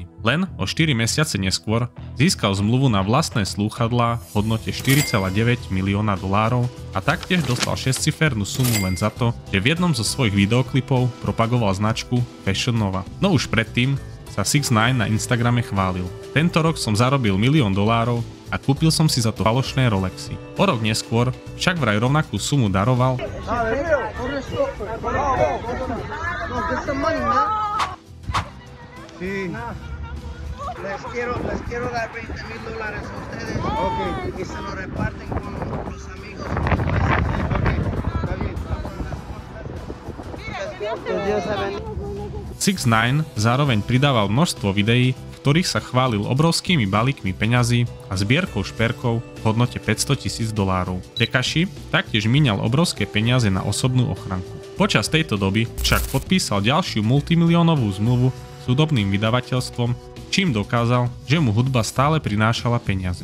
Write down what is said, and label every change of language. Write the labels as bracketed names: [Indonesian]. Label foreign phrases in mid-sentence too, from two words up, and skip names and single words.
[Slovak] Len o 4 mesiace neskôr získal zmluvu na vlastné slúchadlá v hodnote 4,9 milióna dolárov a taktiež dostal 6-cifernú sumu len za to, že v jednom zo svojich videoklipov propagoval značku Fashion Nova. No už predtým sa 6ix9ine na Instagrame chválil. Tento rok som zarobil $1 000 000 a kúpil som si za to falošné Rolexy. O rok neskôr však vraj rovnakú sumu daroval [Spanish] Sí. Les quiero dar $20,000 a ustedes. Okay. Y se lo reparten con los amigos. Okay. [Slovak] 6ix9ine zároveň pridával množstvo videí, v ktorých sa chválil obrovskými balíkmi peňazí a zbierkou šperkov v hodnote $500,000. Tekashi taktiež míňal obrovské peniaze na osobnú ochranku. Počas tejto doby však podpísal ďalšiu multimiliónovú zmluvu s hudobným vydavateľstvom, čím dokázal, že mu hudba stále prinášala peniaze.